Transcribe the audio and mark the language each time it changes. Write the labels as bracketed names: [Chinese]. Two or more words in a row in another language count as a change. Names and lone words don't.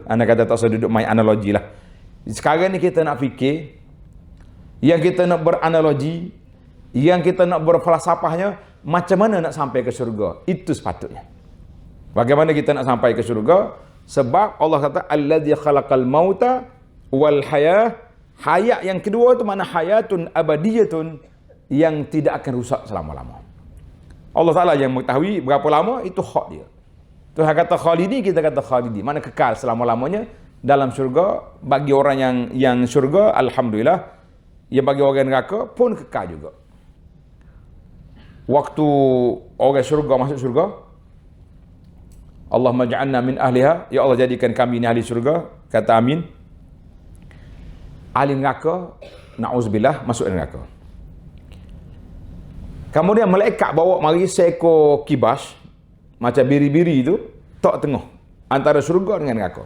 [Malay] Anda kata tak usah duduk main analogi lah. Sekarang ni kita nak fikir, yang kita nak beranalogi, yang kita nak berfalsafahnya, macam mana nak sampai ke syurga. Itu sepatutnya. Bagaimana kita nak sampai ke syurga? Sebab Allah kata [Arabic] الذي خلق الموت والحياة. [Malay] Hayat yang kedua tu mana [Arabic] حياة أبدية, [Malay] yang tidak akan rusak selama-lama. Allah Ta'ala yang mengetahui berapa lama, itu hak dia. Tuhan kata khalidi, kita kata khalidi. Mana kekal selama-lamanya dalam syurga. Bagi orang yang syurga, alhamdulillah. Yang bagi orang neraka pun kekal juga. Waktu orang syurga masuk syurga, [Arabic] اللهم اجعلنا من أهلها, [Malay] ya Allah jadikan kami ni ahli syurga, kata amin. Ahli neraka, na'uzubillah, masuk neraka. Kemudian malaikat bawa mari seekor kibas macam biri-biri itu, tok tengah antara syurga dengan neraka.